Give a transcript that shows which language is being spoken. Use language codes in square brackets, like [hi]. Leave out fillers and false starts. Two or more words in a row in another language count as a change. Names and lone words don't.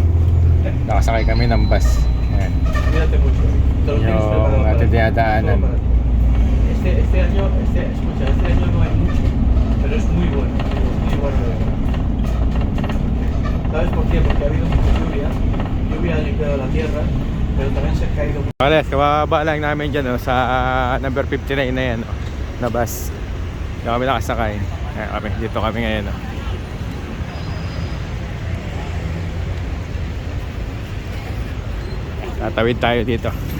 [tl] Nakasakay kami ng bus. Ayan. Yung ating dinadaanan. [es] Este año no hay mucho, pero es muy bueno, muy bueno. ¿Sabes por qué? Porque ha habido mucha lluvia ha limpiado la tierra, pero también se ha caído. [tl] Kalayas, kababa lang namin dyan sa number 59 na yan, na bus. Dito kami nakasakay. Ayan, dito kami ngayon. Tatawid tayo dito.